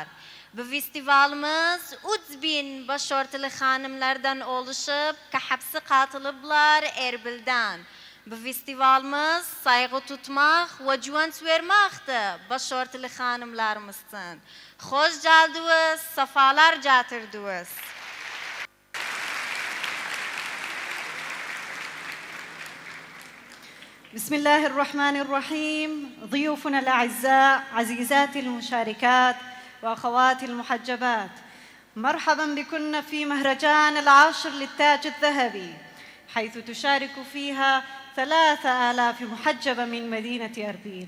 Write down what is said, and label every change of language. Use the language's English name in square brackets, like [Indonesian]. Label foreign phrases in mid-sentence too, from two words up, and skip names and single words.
[Turkish] Bu festivalimiz 3000 başörtülü hanımlardan oluşup ki hepsi katılıblar Erbil'den. Bu festivalimiz saygı tutmak ve güvenç vermekti başörtülü hanımlarımızın. Hoş geldiniz, sefalar getirdiniz. [Arabic] بسم الله الرحمن الرحيم. ضيوفنا الأعزاء، عزيزاتي المشاركات وأخواتي المحجبات، مرحبا بكن في مهرجان العاشر للتاج الذهبي، حيث تشارك فيها 3000 محجبة من مدينة أربيل.